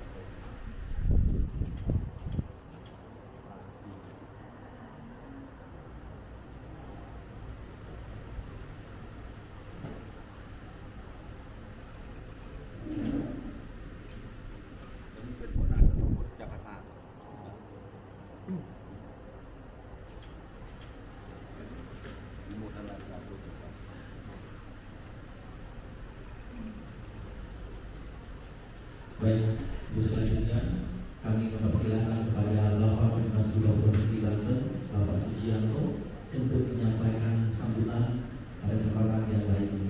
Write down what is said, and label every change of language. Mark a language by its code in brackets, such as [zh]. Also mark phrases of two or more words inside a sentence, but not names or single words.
[th] อันนี้เป็นหัวหน้าสำนักพุทธจักรพรรดิ [id] Baik, Ibu, selanjutnya kami mempersilahkan kepada Bapak Penas Bidang Provinsi Banten, Bapak Sujianto, untuk menyampaikan sambutan pada kesempatan yang baik ini.